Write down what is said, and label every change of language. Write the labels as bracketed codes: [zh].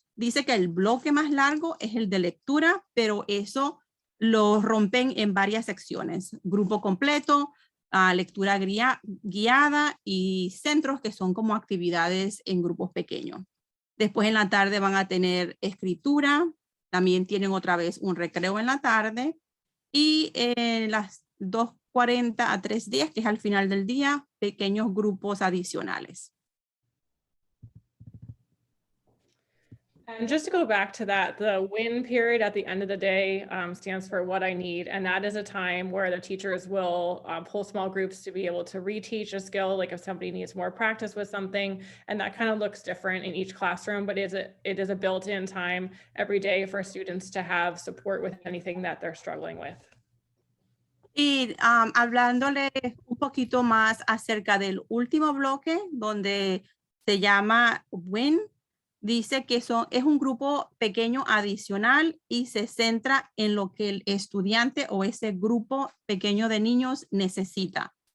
[es] Dice que el bloque más largo es el de lectura, pero eso lo rompen en varias secciones: grupo completo, lectura guiada y centros, que son como actividades en grupos pequeños. Después en la tarde van a tener escritura, también tienen otra vez un recreo en la tarde y en las 2:40 a 3:10, que es al final del día, pequeños grupos adicionales. [en] And just to go back to that, the WIN period at the end of the day stands for what I need. And that is a time where the teachers will pull small groups to be able to reteach a skill, like if somebody needs more practice with something. And that kind of looks different in each classroom, but it is a built-in time every day for students to have support with anything that they're struggling with. [es] Y hablándole un poquito más acerca del último bloque, donde se llama WIN, dice que es un grupo pequeño adicional y se centra en lo que el estudiante o ese grupo pequeño de niños necesita.